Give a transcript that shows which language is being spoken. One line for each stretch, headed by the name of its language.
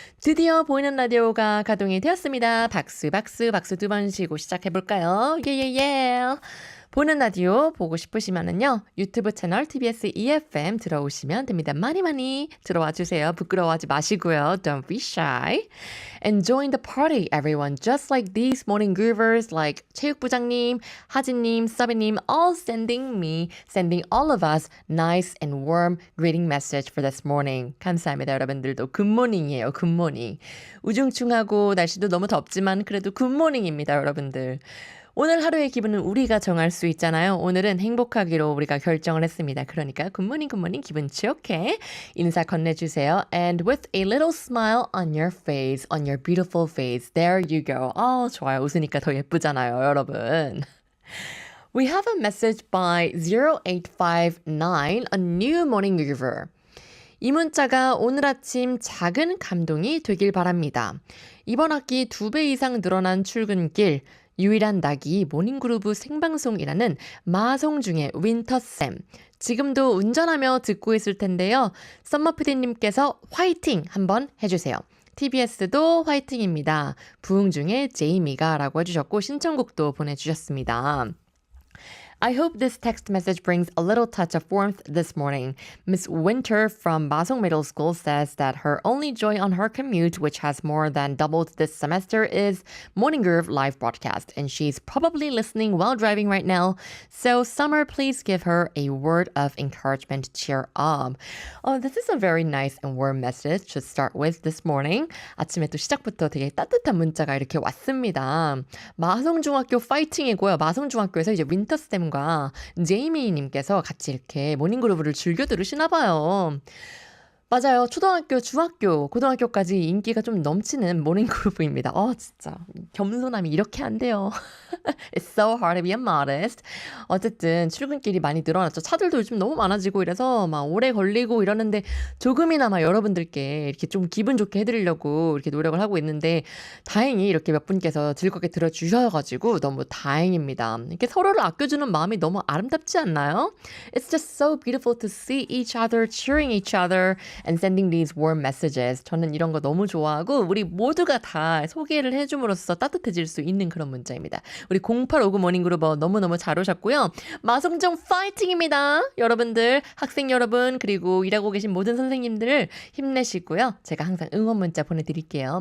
Korean: 드디어 보이는 라디오가 가동이 되었습니다. 박수, 박수, 박수 두 번 쉬고 시작해볼까요? 예예예. 보는 라디오 보고 싶으시면은요. 유튜브 채널 TBS EFM 들어오시면 됩니다. 많이 많이 들어와 주세요. 부끄러워하지 마시고요.
English: Don't be shy. And join the party, everyone. Just like these morning groovers like 체육부장님, 하진님, 서비님 all sending all of us nice and warm greeting message for this morning.
Korean: 감사합니다. 여러분들도 굿모닝이에요. 굿모닝. 우중충하고 날씨도 너무 덥지만 그래도 굿모닝입니다. 여러분들. 오늘 하루의 기분은 우리가 정할 수 있잖아요. 오늘은 행복하기로 우리가 결정을 했습니다. 그러니까 굿모닝 굿모닝 기분 좋게 인사 건네주세요.
English: And with a little smile on your face, on your beautiful face. There you go.
Korean: 좋아요. 웃으니까 더 예쁘잖아요, 여러분.
English: We have a message by 0859, a new morning groover.
Korean: 이 문자가 오늘 아침 작은 감동이 되길 바랍니다. 이번 학기 2배 이상 늘어난 출근길, 유일한 낙이 모닝그루브 생방송이라는 마성중의 윈터쌤. 지금도 운전하며 듣고 있을 텐데요. 썸머피디님께서 화이팅 한번 해주세요. TBS도 화이팅입니다. 부흥 중에 제이미가 라고 해주셨고 신청곡도 보내주셨습니다.
English: I hope this text message brings a little touch of warmth this morning. Miss Winter from Masong Middle School says that her only joy on her commute, which has more than doubled this semester, is Morning Groove live broadcast. And she's probably listening while driving right now. So, Summer, please give her a word of encouragement. Cheer up. This is a very nice and warm message to start with this morning.
Korean: 아침에 또 시작부터 되게 따뜻한 문자가 이렇게 왔습니다. 마성중학교 파이팅이고요. 마성중학교에서 이제 윈터스템 제이미님께서 같이 이렇게 모닝그루브를 즐겨 들으시나 봐요. 맞아요. 초등학교, 중학교, 고등학교까지 인기가 좀 넘치는 모닝그루브입니다. 진짜 겸손함이 이렇게 안 돼요.
English: It's so hard to be a modest.
Korean: 어쨌든 출근길이 많이 늘어났죠. 차들도 요즘 너무 많아지고 이래서 막 오래 걸리고 이러는데 조금이나마 여러분들께 이렇게 좀 기분 좋게 해드리려고 이렇게 노력을 하고 있는데 다행히 이렇게 몇 분께서 즐겁게 들어주셔가지고 너무 다행입니다. 이렇게 서로를 아껴주는 마음이 너무 아름답지 않나요?
English: It's just so beautiful to see each other, cheering each other and sending these warm messages.
Korean: 저는 이런 거 너무 좋아하고 우리 모두가 다 소개를 해줌으로써 따뜻해질 수 있는 그런 문자입니다. 우리 0859 모닝그루버 너무너무 잘 오셨고요. 마성중 파이팅입니다. 여러분들, 학생 여러분, 그리고 일하고 계신 모든 선생님들 힘내시고요. 제가 항상 응원 문자 보내드릴게요.